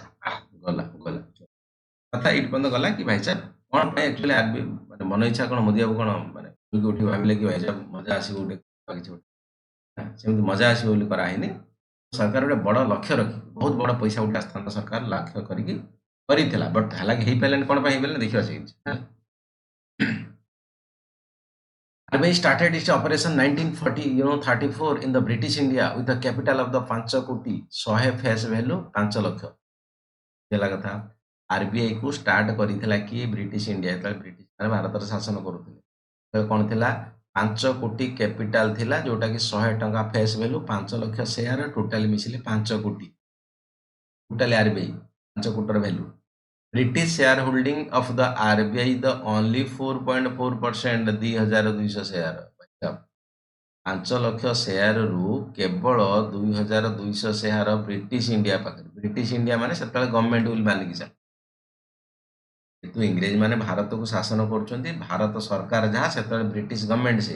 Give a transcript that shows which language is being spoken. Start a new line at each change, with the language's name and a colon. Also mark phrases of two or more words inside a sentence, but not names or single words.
Odia: ଗଲା ଗଲା କଥା ଏଇଠି ପର୍ଯ୍ୟନ୍ତ ଗଲା କି ଭାଇ ସାହେବ କଣ ପାଇଁ ଆକ୍ଚୁଆଲି ଆରବିଆଇ ମାନେ ମନ ଇଚ୍ଛା କଣ ମୋଦି ବାବୁ କଣ ମାନେ ଶୋଇକି ଉଠି ଭାବିଲେ କି ଭାଇ ସାହେବ ମଜା ଆସିବ ଗୋଟେ କିଛି ଗୋଟେ ସେମିତି ମଜା ଆସିବ ବୋଲି କରାହେଇନି। ସରକାର ଗୋଟେ ବଡ଼ ଲକ୍ଷ୍ୟ ରଖି ବହୁତ ବଡ଼ ପଇସା ଗୋଟେ ଆସିଥାନ୍ତା ସରକାର ଲକ୍ଷ୍ୟ କରିକି କରିଥିଲା ବଟ୍ ହେଲା କି ହେଇପାରିଲାନି କଣ ପାଇଁ ହେଇପାରିଲାନି ଦେଖିବା ସେ ଜିନିଷ ହେଲା।
English: RBI started its operation 1934 in the British India with a capital of the 5 କୋଟି 100 face value 5 ଲକ୍ଷ।
Odia: ହେଲା କଥା ଆରବିଆଇ କୁ ଷ୍ଟାର୍ଟ କରିଥିଲା କିଏ ବ୍ରିଟିଶ ଇଣ୍ଡିଆ ଯେତେବେଳେ ବ୍ରିଟିଶ ମାନେ ଭାରତରେ ଶାସନ କରୁଥିଲେ ସେତେବେଳେ କଣ ଥିଲା 5 କୋଟି କ୍ୟାପିଟାଲ ଥିଲା ଯୋଉଟା କି 100 ଟଙ୍କା
English: face value
Odia: 5 ଲକ୍ଷ
English: share totally
Odia: ମିଶିଲେ 5 କୋଟି ଟୋଟାଲି ଆରବିଆଇ 5 କୋଟିର ଭ୍ୟାଲୁ।
English: British shareholding of the RBI the only 4.4% 2200 ସେୟାର
Odia: 5 ଲକ୍ଷ ସେୟାରରୁ କେବଳ 2200 ସେୟାର ବ୍ରିଟିଶ ଇଣ୍ଡିଆ ପାଖରେ। ବ୍ରିଟିଶ ଇଣ୍ଡିଆ ମାନେ ସେତେବେଳେ ଗଭର୍ଣ୍ଣମେଣ୍ଟ ବୋଲି ମାନିକି ଚାଲ କିନ୍ତୁ ଇଂରେଜ ମାନେ ଭାରତକୁ ଶାସନ କରୁଛନ୍ତି ଭାରତ ସରକାର ଯାହା ସେତେବେଳେ
English: British government
Odia: ସେଇଆ।